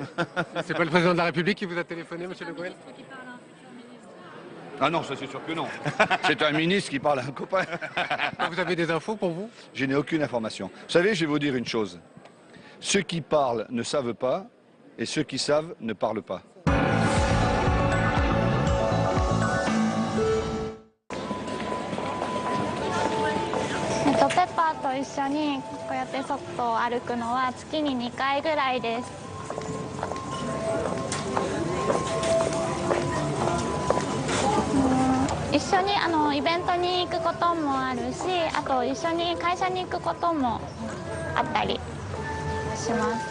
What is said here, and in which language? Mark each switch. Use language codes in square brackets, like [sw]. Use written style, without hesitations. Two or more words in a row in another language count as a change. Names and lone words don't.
[fr] C'est pas le président de la République qui vous a téléphoné, monsieur Le Gouel? Ah non, ça c'est sûr que non. C'est un ministre qui parle à un copain. Vous avez des infos pour vous? Je n'ai aucune information. Vous savez, je vais vous dire une chose. Ceux qui parlent ne savent pas, et ceux qui savent ne parlent pas. [ja] ペッパーと一緒にこうやって外を歩くのは月に2回ぐらいです。一緒にイベントに行くこともあるし、あと一緒に会社に行くこともあったりします。